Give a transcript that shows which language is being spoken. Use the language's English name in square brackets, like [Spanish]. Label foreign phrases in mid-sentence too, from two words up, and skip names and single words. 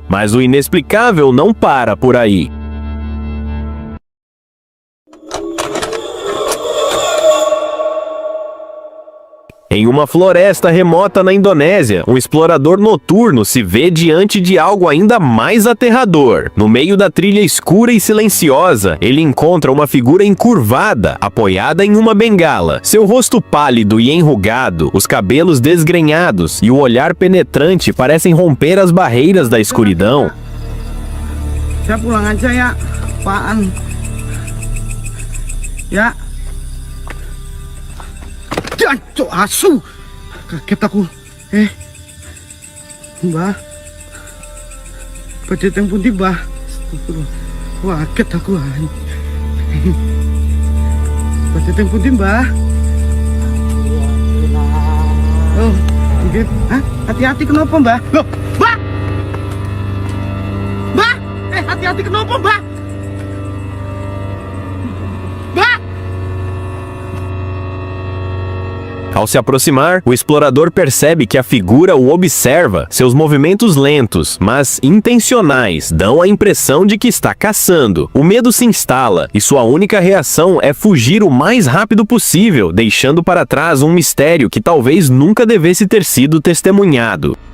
[Portuguese] Mas o inexplicável não para por aí. Em uma floresta remota na Indonésia, um explorador noturno se vê diante de algo ainda mais aterrador. No meio da trilha escura e silenciosa, ele encontra uma figura encurvada, apoiada em uma bengala. Seu rosto pálido e enrugado, os cabelos desgrenhados e o olhar penetrante parecem romper as barreiras da escuridão. [Indonesian] Saya pulang aja ya, apaan? [Javanese] Ya. Jancuk asu. Kaget aku. Mbah. Badhe teng pundi, Mbah? Wah, kaget aku. Badhe teng pundi, Mbah? Oh, nggih. Hah? [Indonesian] Hati-hati kenapa, Mbah? Loh, Mbah! Mbah! Hati-hati kenapa, Mbah? Mbah! [Portuguese] Ao se aproximar, o explorador percebe que a figura o observa. Seus movimentos lentos, mas intencionais, dão a impressão de que está caçando. O medo se instala e sua única reação é fugir o mais rápido possível, deixando para trás um mistério que talvez nunca devesse ter sido testemunhado.